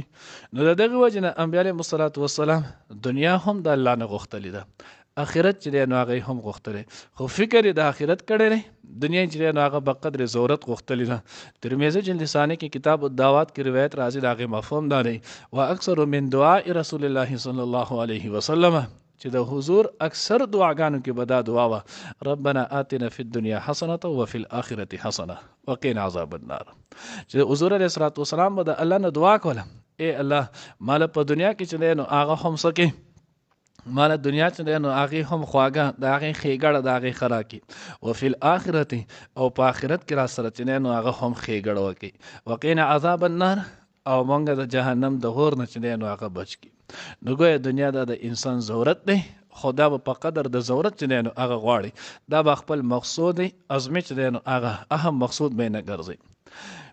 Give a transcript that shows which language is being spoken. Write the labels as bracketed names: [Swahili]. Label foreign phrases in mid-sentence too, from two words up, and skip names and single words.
[Pashto] نو د دغه وجه نه انبیاء [Arabic] علیهم الصلاة والسلام [Pashto] دنیا هم د الله نه غوښتلې ده، آخرت چې نو هغه هم غوښتلې، خو فکر د آخرت کړی دی، دنیا چې نو هغه په قدر ضرورت غوښتلې ده. ترمذی جلد ثانی کې [Arabic] کتاب الدعوات [Pashto] کې روایت راځي، د هغې مفهوم دا دی [Arabic] واکثر من دعاء رسول الله صلی الله علیه وسلم، [Pashto] چې د حضور اکثر دعاګانو کې به دا دعا وه [Arabic] ربنا آتنا فی الدنیا حسنة وفي الآخرة حسنة وقنا عذاب النار. [Pashto] چې حضور [Arabic] علیه الصلاة والسلام [Pashto] به د الله نه دعا کوله، ای الله مال په دنیا کې چې نو هغه هم سکې، مال دنیا چې نو هغې هم خواږه، د هغې ښېګړه د هغې ښه راکړي، [Arabic] وفي الآخرة [Pashto] او په آخرت کې را سره چې نو هغه هم ښېګړه وکړي، [Arabic] وقنا عذاب النار [Pashto] او مونږ د جهنم د غور نه چې نو هغه بچ کړي. نو ګویا دنیا دا د انسان ضرورت دی، خو دا به په قدر د ضرورت چې نو هغه غواړي، دا به خپل مقصود دی، عظمي چې نو هغه اهم مقصود به نه ګرځي.